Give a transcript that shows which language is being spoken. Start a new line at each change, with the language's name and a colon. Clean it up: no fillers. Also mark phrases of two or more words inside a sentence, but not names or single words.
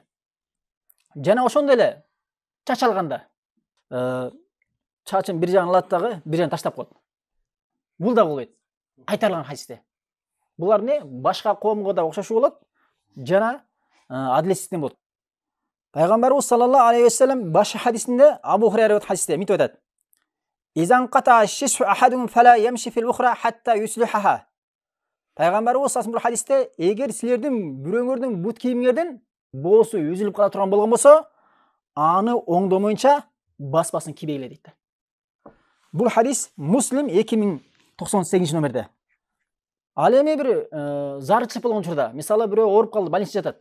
Kyrgyz: Жана ошондой эле чач алганда чачын бир жагын алат дагы, бир жагын таштап коет. Бул да болбойт. Кайтарылган хадисте. Булар эмне башка коомго да окшошуу болот, жана адилетсизден болот. Пайгамбарыбыз
Arabic: صلى الله عليه وسلم
Kyrgyz: башка хадисинде Абу Хурайра хадисте мынтип айтат:
Arabic: "إذا قطع شسع أحد فلا يمشي في الأخرى حتى يصلحها."
Kyrgyz: Пайгамбарыбыз саллаллаху хадисте, эгер силердин бирөөңөрдүн бут кийимиңерден боосу үзүлүп кала турган болгон болсо, аны оңдомойнча баспасын кийбейле дейт. Бул хадис Муслим 2098 номерде. Ал эми бир зарчылык болгон учурда, мисалы бирөө ооруп калды, больницада жатат.